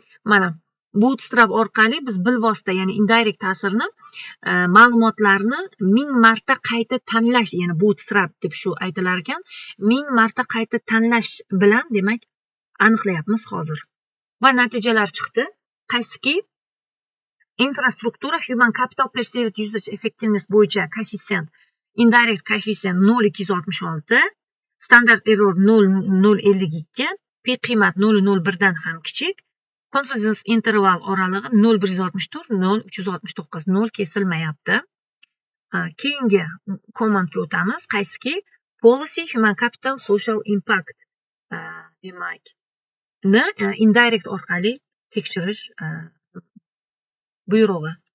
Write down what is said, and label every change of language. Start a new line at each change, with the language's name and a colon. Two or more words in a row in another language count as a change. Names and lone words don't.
Uzbek: Mana, bootstrap orqali biz bilvosita, ya'ni indirect ta'sirni, e, ma'lumotlarni ming marta qayta tanlash, ya'ni bootstrap deb shu aytilar ekan, ming marta qayta tanlash bilan, demak, aniqlayapmiz hozir. Va natijalar chiqdi. Qaysiki? Infrastruktura,
English: human capital, perceived usage effectiveness
Uzbek: bo'yicha koeffitsient, indirect koeffitsient nol ikki yuz oltmish olti,
English: standard error
Uzbek: nol, nol ellik ikki, pi qiymat nol nol birdan ham kichik,
English: confidence interval
Uzbek: oralig'i nol bir yuz oltmish to'rt, nol uch yuz oltmish to'qqiz, nol kesilmayapti. A, keyingi komandga o'tamiz. Qaysiki?
English: Policy, human capital, social impact, a,
Uzbek: demak, ni, a, indirect orqali tekshirish, a, buyrug'i.